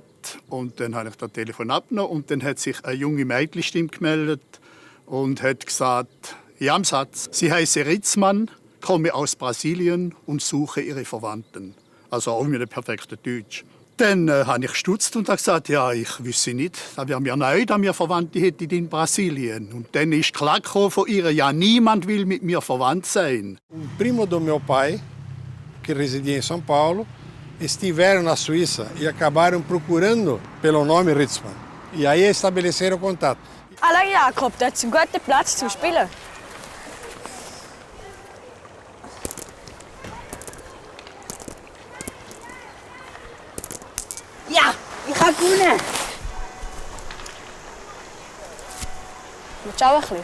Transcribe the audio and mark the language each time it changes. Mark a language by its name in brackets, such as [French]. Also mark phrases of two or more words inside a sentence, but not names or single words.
[German] Und dann habe ich das Telefon abgenommen. Und dann hat sich eine junge Mädchenstimme gemeldet und hat gesagt, ja, im Satz, sie heiße Ritzmann, komme aus Brasilien und suche ihre Verwandten. Also auch mit einem perfekten Deutsch. Dann habe ich gestutzt und gesagt, ja, ich wüsste nicht. Da wäre mir neu, dass wir Verwandte hätten in Brasilien. Und dann ist klar von ihr, ja, niemand will mit mir verwandt sein. [Portuguese] Primo do meu pai, que residia em São Paulo, estiveram na Suíça e acabaram procurando pelo nome Ritzmann. E aí estabeleceram contato. [German] Hallo Jakob, das ist ein guter Platz zum Spielen. Ja, ich habe gewonnen. Willst du auch ein bisschen?